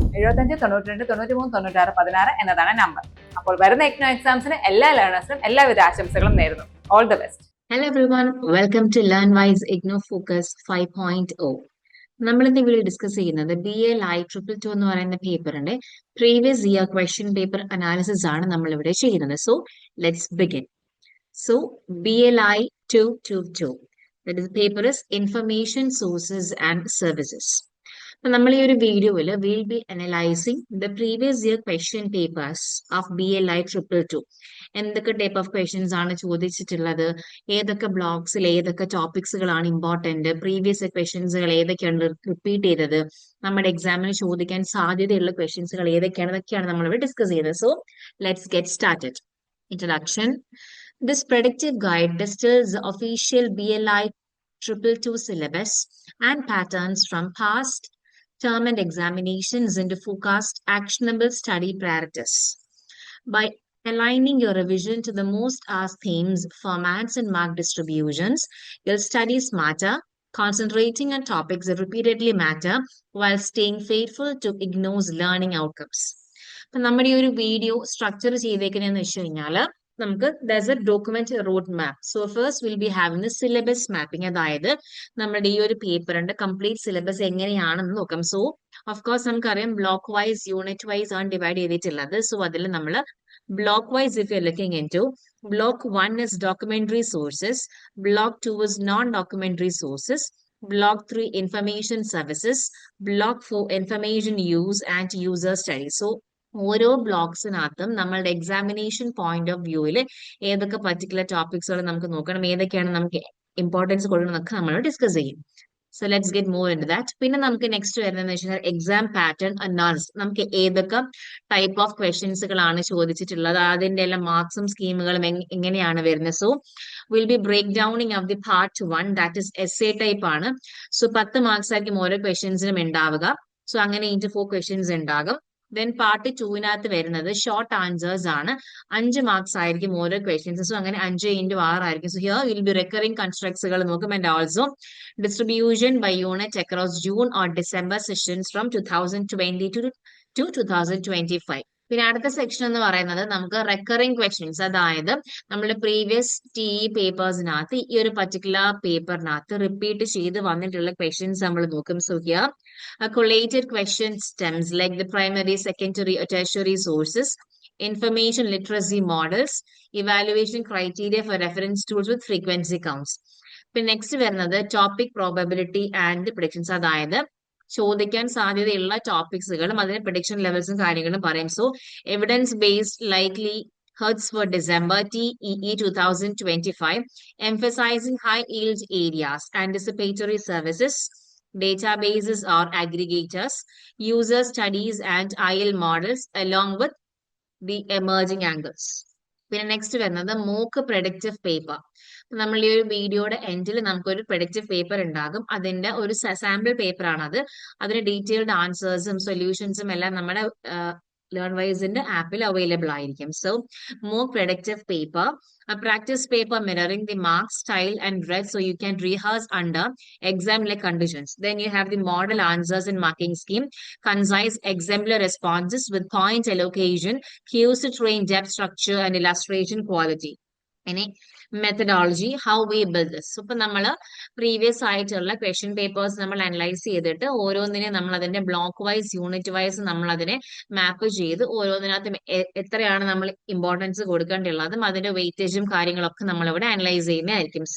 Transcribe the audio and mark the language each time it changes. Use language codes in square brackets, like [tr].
[ml] 75 92 93 96 16 എന്നതാണ് നമ്പർ. അപ്പോൾ വരുന്ന ഇഗ്നോ എക്സാംസിന് എല്ലാ ലേണേഴ്സിനും എല്ലാവിധ ആശംസകളും നേരുന്നു. [en] All the best. Hello everyone, welcome to LearnWise Igno Focus 5.0. [ml] നമ്മൾ ഇന്ന് വീഡിയോ ഡിസ്കസ് ചെയ്യുന്നത് BLI 222 എന്ന് പറയുന്ന പേപ്പറിന്റെ [en] previous year question paper analysis [ml] ആണ് നമ്മൾ ഇവിടെ ചെയ്യുന്നത്. [en] So let's begin. So BLI 222, that is paper is Information Sources and Services. [ml] നമ്മൾ ഈ ഒരു വീഡിയോയിൽ [en] Will be analysing the previous year question papers of BLI 222. [ml] എന്തൊക്കെ ടൈപ്പ് ഓഫ് ക്വസ്റ്റ്യൻസ് ആണ് ചോദിച്ചിട്ടുള്ളത്, ഏതൊക്കെ ബ്ലോക്സിൽ ഏതൊക്കെ ടോപ്പിക്സുകളാണ് ഇമ്പോർട്ടന്റ്, പ്രീവിയസ് ക്വസ്റ്റ്യൻസുകൾ ഏതൊക്കെയാണ് റിപ്പീറ്റ് ചെയ്തത്, നമ്മുടെ എക്സാമിന് ചോദിക്കാൻ സാധ്യതയുള്ള ക്വസ്റ്റ്യൻസുകൾ ഏതൊക്കെയാണ്, ഇതൊക്കെയാണ് നമ്മളിവിടെ ഡിസ്കസ് ചെയ്തത്. [en] So let's get started. Introduction. This predictive guide distills the official BLI 222 syllabus and patterns from past term and examinations into forecast actionable study priorities. By aligning your revision to the most asked themes, formats, and mark distributions, you'll study smarter, concentrating on topics that repeatedly matter while staying faithful to IGNO's learning outcomes. [ml] അപ്പം നമ്മുടെ ഈ ഒരു video structure ചെയ്തേക്കുന്നതെന്ന് വെച്ച് കഴിഞ്ഞാൽ നമുക്ക് [en] there's a document road map. So first we'll be having the syllabus mapping. [ml] അതായത് നമ്മുടെ ഈ ഒരു പേപ്പറിന്റെ കംപ്ലീറ്റ് സിലബസ് എങ്ങനെയാണെന്ന് നോക്കാം. സോ ഓഫ് കോഴ്സ് നമുക്കറിയാം ബ്ലോക്ക് വൈസ് യൂണിറ്റ് വൈസ് ആണ് ഡിവൈഡ് ചെയ്തിട്ടുള്ളത്. [en] so [ml] അതിൽ നമ്മൾ [en] Block wise if you looking into block 1 is documentary sources, block 2 is non-documentary sources, block 3 information services, block 4 information use and user study. [ml] So ഓരോ ബ്ലോക്സിനകത്തും നമ്മളുടെ examination point of വ്യൂവിൽ ഏതൊക്കെ particular ടോപ്പിക്സുകൾ നമുക്ക് നോക്കണം, ഏതൊക്കെയാണ് നമുക്ക് ഇമ്പോർട്ടൻസ് കൊടുക്കണം എന്നൊക്കെ നമ്മൾ ഡിസ്കസ് ചെയ്യും. [en] So let's get more into that. [ml] പിന്നെ നമുക്ക് നെക്സ്റ്റ് വരുന്നതെന്ന് വെച്ചാൽ [en] Exam pattern analysis. [ml] നമുക്ക് ഏതൊക്കെ ടൈപ്പ് ഓഫ് ക്വസ്റ്റ്യൻസുകളാണ് ചോദിച്ചിട്ടുള്ളത്, അതിന്റെ എല്ലാം മാർക്സും സ്കീമുകളും എങ്ങനെയാണ് വരുന്നത്. [en] So will be break downing of the part 1, that is essay type ആണ്. [ml] സോ 10 മാർക്സ് ആയിരിക്കും ഓരോ ക്വസ്റ്റ്യൻസിനും ഉണ്ടാവുക. സോ അങ്ങനെ 4 ക്വസ്റ്റ്യൻസ് ഉണ്ടാകും. ദെൻ പാർട്ട് 2വിനകത്ത് വരുന്നത് ഷോർട്ട് ആൻസേഴ്സ് ആണ്. 5 മാർക്സ് ആയിരിക്കും ഓരോ ക്വസ്റ്റ്യൻസ്. സോ അങ്ങനെ 5 into 6 ആയിരിക്കും. [en] So here will be recurring കൺസ്ട്രക്ട്സുകൾ നോക്കും. And also distribution by unit across June or December sessions from 2022 to 2025. [ml] പിന്നെ അടുത്ത സെക്ഷൻ എന്ന് പറയുന്നത് നമുക്ക് റെക്കറിംഗ് ക്വസ്റ്റ്യൻസ്, അതായത് നമ്മുടെ പ്രീവിയസ് TE പേപ്പേഴ്സിനകത്ത് ഈ ഒരു പർട്ടിക്കുലർ പേപ്പറിനകത്ത് റിപ്പീറ്റ് ചെയ്ത് വന്നിട്ടുള്ള ക്വസ്റ്റ്യൻസ് നമ്മൾ നോക്കും. [en] So here collated question stems like the primary, secondary, or tertiary sources, information literacy models, evaluation criteria for reference tools with frequency counts. [ml] പിന്നെ നെക്സ്റ്റ് വരുന്നത് ടോപ്പിക് പ്രോബബിലിറ്റി ആൻഡ് പ്രഡിക്ഷൻസ്, അതായത് ചോദിക്കാൻ സാധ്യതയുള്ള ടോപ്പിക്സുകളും അതിന്റെ പ്രഡിക്ഷൻ ലെവൽസും കാര്യങ്ങളും പറയും. [en] So evidence based likely Hertz for December TEE 2025, emphasizing high yield areas, anticipatory services, databases or aggregators, user studies and IL models along with the emerging angles. [ml] പിന്നെ next വരുന്നത് mock predictive paper. നമ്മൾ ഈ ഒരു വീഡിയോയുടെ എൻഡിൽ നമുക്കൊരു predictive paper ഉണ്ടാകും. അതിന്റെ ഒരു സാമ്പിൾ പേപ്പർ ആണത്. അതിന് ഡീറ്റെയിൽഡ് ആൻസേഴ്സും സൊല്യൂഷൻസും എല്ലാം നമ്മുടെ ലേൺവൈസിന്റെ ആപ്പിൽ അവൈലബിൾ ആയിരിക്കും. [en] So mock predictive paper, a practice paper mirroring the mark, style and read so you can rehearse under exam-like conditions. Then you have the model answers and marking scheme, concise exemplar responses with point allocation, cues to train depth, structure and illustration quality. ഇനി methodology, how we build this. [ml] ഇപ്പൊ നമ്മൾ previous ആയിട്ടുള്ള question papers നമ്മൾ analyse ചെയ്തിട്ട് ഓരോന്നിനെ നമ്മൾ അതിന്റെ block wise unit wise നമ്മൾ അതിനെ മാപ്പ് ചെയ്ത് ഓരോന്നിനകത്തും എത്രയാണ് നമ്മൾ ഇമ്പോർട്ടൻസ് കൊടുക്കേണ്ടിയുള്ളതും അതിന്റെ വെയിറ്റേജും കാര്യങ്ങളൊക്കെ നമ്മൾ ഇവിടെ അനലൈസ് ചെയ്യുന്നതായിരിക്കും.